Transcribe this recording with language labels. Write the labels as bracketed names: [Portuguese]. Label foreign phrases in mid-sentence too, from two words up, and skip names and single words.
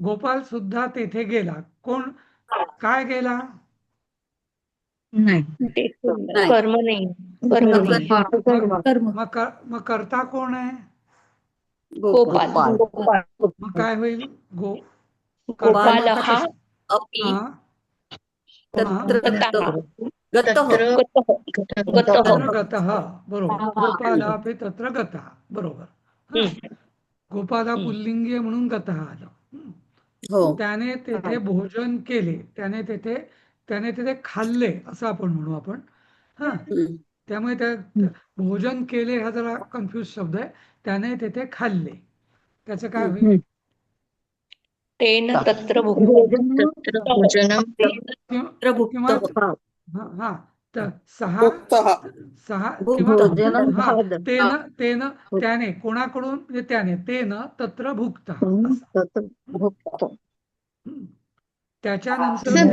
[Marathi] गोपाल सुद्धा तेथे गेला. कोण काय गेला? ते कर्म नाही. कर्म नाही. मग कर्ता कोण आहे? गोपाल. मग काय होईल? गोपाल कर्ता हा हा, [Sanskrit] गतः. तत्र गतः. गतः. बरोबर. गोपालापि तत्र गतः. [Marathi] बरोबर. हा, गोपाला पुल्लिंगी आहे म्हणून गतः आलं. त्याने तेथे भोजन केले. त्याने तेथे खाल्ले असं आपण म्हणू आपण. हा, त्यामुळे त्या भोजन केले हा जरा कन्फ्युज शब्द आहे. त्याने तेथे खाल्ले. त्याचं काय होईल? [Sanskrit] तेन तत्र भुक्तम्. तत्र भोजनं [Marathi] किंवा हा, तर सहा किंवा त्याने कोणाकडून? म्हणजे त्याने [Sanskrit] तत्र भुक्त [Marathi] त्याच्यानंतर सर,